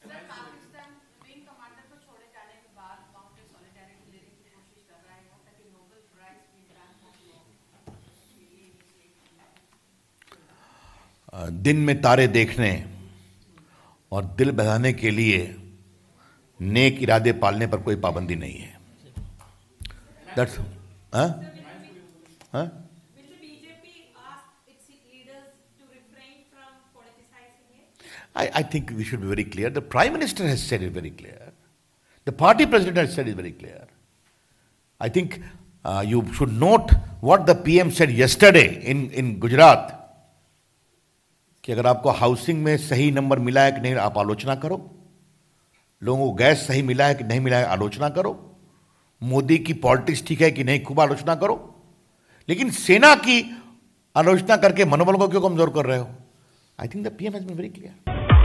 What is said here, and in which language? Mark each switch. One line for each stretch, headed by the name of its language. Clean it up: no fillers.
Hindi: Pakistan wing commander को छोड़े जाने के बाद कांग्रेस सॉलिडारिटी लेने की कोशिश कर रहा है ताकि नोबेल प्राइज भी ग्रांट हो। दिन में तारे देखने और दिल बहलाने के लिए नेक इरादे पालने पर कोई पाबंदी नहीं है।
English: That's, huh? Huh? Will the BJP ask its leaders to refrain from politicizing it? I think we should be very clear. The Prime Minister has said it very clear. The party president has said it very clear. I think you should note what the PM said yesterday in Gujarat.
Hindi: कि अगर आपको housing में सही number मिला है कि नहीं आप आलोचना करो, लोगों को गैस सही मिला है कि नहीं मिला है आलोचना करो, मोदी की पॉलिटिक्स ठीक है कि नहीं खूब आलोचना करो, लेकिन सेना की आलोचना करके मनोबल को क्यों कमजोर कर रहे हो?
English: I think the PM has been very clear.